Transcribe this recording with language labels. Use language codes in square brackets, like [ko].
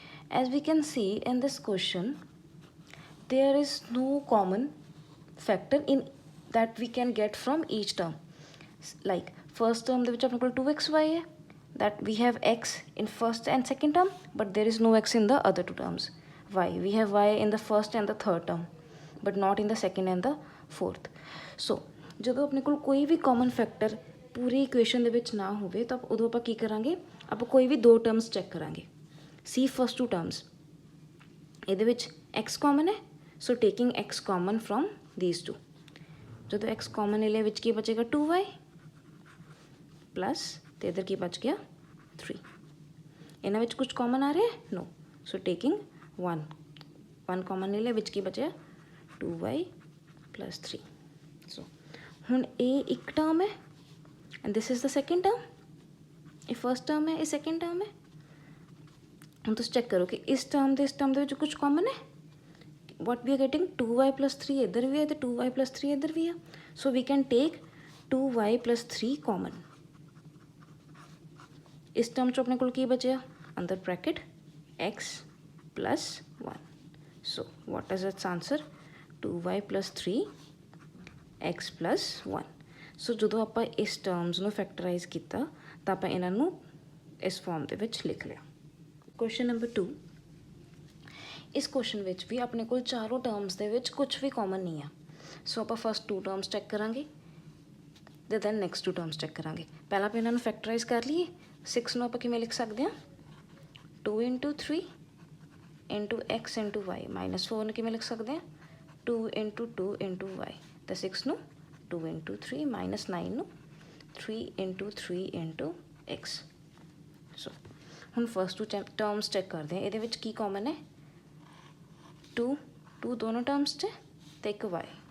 [en] As we can see in this question, there is no common factor in that we can get from each term. Like first term which is equal to 2xy, that we have x in first and second term, but there is no x in the other two terms. Y, we have y in the first and the third term, but not in the second and the fourth. [pa] So ਜਦੋਂ ਆਪਣੇ ਕੋਲ ਕੋਈ ਵੀ common factor ਪੂਰੀ equation ਦੇ ਵਿੱਚ ਨਾ ਹੋਵੇ ਤਾਂ ਉਦੋਂ ਆਪਾਂ ਕੀ ਕਰਾਂਗੇ, ਆਪਾਂ ਕੋਈ ਵੀ ਦੋ ਟਰਮਸ ਚੈੱਕ ਕਰਾਂਗੇ. [en] see first two terms, [pa] ਇਹਦੇ ਵਿੱਚ x ਕਾਮਨ ਹੈ, [en] So taking x common from these two. [pa] ਜਦੋਂ x ਕਾਮਨ ਲੈ ਲਿਆ, ਵਿੱਚ ਕੀ ਬਚੇਗਾ 2y ਪਲਸ ਤੇ ਇੱਧਰ ਕੀ ਬਚ ਗਿਆ 3. ਇਹਨਾਂ ਵਿੱਚ ਕੁਝ ਕਾਮਨ ਆ ਰਿਹਾ ਨੋ, ਸੋ ਟੇਕਿੰਗ 1 ਕਾਮਨ ਲੈ ਲਿਆ, ਵਿੱਚ ਕੀ ਬਚਿਆ 2y plus 3. ਸੋ ਹੁਣ ਇਹ ਇੱਕ ਟਰਮ ਹੈ [en] And this is the second term. [pa] ਇਹ ਫਸਟ ਟਰਮ ਹੈ, ਇਹ ਸੈਕਿੰਡ ਟਰਮ ਹੈ. ਹੁਣ ਤੁਸੀਂ ਚੈੱਕ ਕਰੋ ਕਿ ਇਸ ਟਰਮ ਦੇ ਵਿੱਚ ਕੁਝ ਕਾਮਨ ਹੈ. [en] what we are getting [pa] 2y plus 3 ਇੱਧਰ ਵੀ ਹੈ ਤੇ 2y plus 3 ਇੱਧਰ ਵੀ ਹੈ. [en] so we can take 2y plus 3 common. [pa] ਇਸ ਟਰਮ 'ਚ ਆਪਣੇ ਕੋਲ ਕੀ ਬਚਿਆ ਅੰਦਰ bracket x plus 1. [en] so what is its answer? 2y plus 3 x plus 1. [pa] ਸੋ ਜਦੋਂ ਆਪਾਂ ਇਸ ਟਰਮਸ ਨੂੰ ਫੈਕਟਰਾਈਜ਼ ਕੀਤਾ ਤਾਂ ਆਪਾਂ ਇਹਨਾਂ ਨੂੰ ਇਸ ਫਾਰਮ ਦੇ ਵਿੱਚ ਲਿਖ ਲਿਆ. Question number 2. ਇਸ ਕੁਐਸਚਨ ਵਿੱਚ ਵੀ ਆਪਣੇ ਕੋਲ ਚਾਰੋਂ ਟਰਮਸ ਦੇ ਵਿੱਚ ਕੁਝ ਵੀ ਕਾਮਨ ਨਹੀਂ ਆ. ਸੋ ਆਪਾਂ ਫਸਟ 2 ਟਰਮਸ ਚੈੱਕ ਕਰਾਂਗੇ ਤੇ ਦੈਨ ਨੈਕਸਟ 2 ਟਰਮਸ ਚੈੱਕ ਕਰਾਂਗੇ. ਪਹਿਲਾਂ ਆਪਾਂ ਇਹਨਾਂ ਨੂੰ ਫੈਕਟਰਾਈਜ਼ ਕਰ ਲਈਏ. 6 ਨੂੰ ਆਪਾਂ ਕਿਵੇਂ ਲਿਖ ਸਕਦੇ ਹਾਂ 2 into 3 into x into y. -4 ਨੂੰ ਕਿਵੇਂ ਲਿਖ ਸਕਦੇ ਹਾਂ 2 into 2 into y. ਤਾਂ 6 ਨੂੰ 2 into 3 -9 ਨੂੰ 3 into 3 into x. ਸੋ ਹੁਣ ਫਸਟ 2 ਟਰਮਸ ਚੈੱਕ ਕਰਦੇ ਹਾਂ. ਇਹਦੇ ਵਿੱਚ ਕੀ ਕਾਮਨ ਹੈ 2 ਦੋਨੋਂ ਟਰਮਸ 'ਚ ਤੇ ਇੱਕ y.